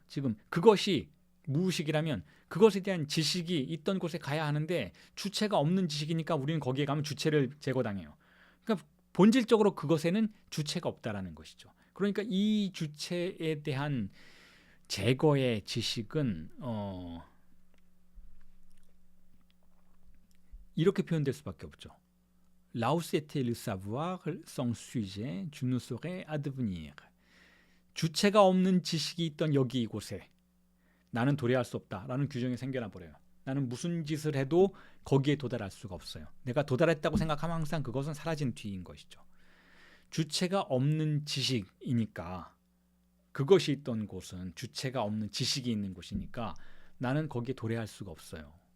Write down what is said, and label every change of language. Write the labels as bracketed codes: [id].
[ko] 지금 그것이 무의식이라면 그것에 대한 지식이 있던 곳에 가야 하는데 주체가 없는 지식이니까 우리는 거기에 가면 주체를 제거당해요. 그러니까 본질적으로 그것에는 주체가 없다라는 것이죠. 그러니까 이 주체에 대한 제거의 지식은 이렇게 표현될 수밖에 없죠. [fr] Là où c'était le savoir sans sujet, je ne saurais advenir. [ko] 주체가 없는 지식이 있던 여기 이곳에 나는 도래할 수 없다라는 규정이 생겨나 버려요. 나는 무슨 짓을 해도 거기에 도달할 수가 없어요. 내가 도달했다고 생각하면 항상 그것은 사라진 뒤인 것이죠. 주체가 없는 지식이니까 그것이 있던 곳은 주체가 없는 지식이 있는 곳이니까 나는 거기에 도래할 수가 없어요.